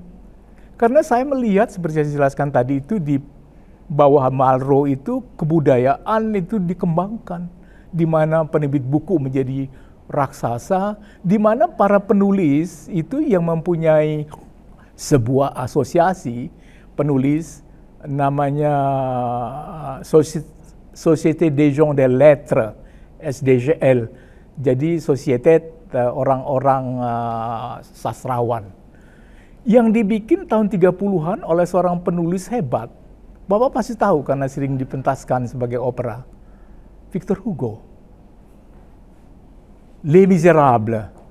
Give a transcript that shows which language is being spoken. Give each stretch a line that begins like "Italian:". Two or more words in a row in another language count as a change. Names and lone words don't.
Indonesian: Karena saya melihat seperti saya jelaskan tadi itu di bawah Malraux itu kebudayaan itu dikembangkan. Di mana penerbit buku menjadi raksasa, di mana para penulis itu yang mempunyai sebuah asosiasi penulis namanya
French: Société des gens des lettres,
Indonesian: SDGL. Jadi Société orang-orang sastrawan. Yang dibikin tahun 30-an oleh seorang penulis hebat. Bapak pasti tahu karena sering dipentaskan sebagai opera. Victor Hugo. Les Misérables.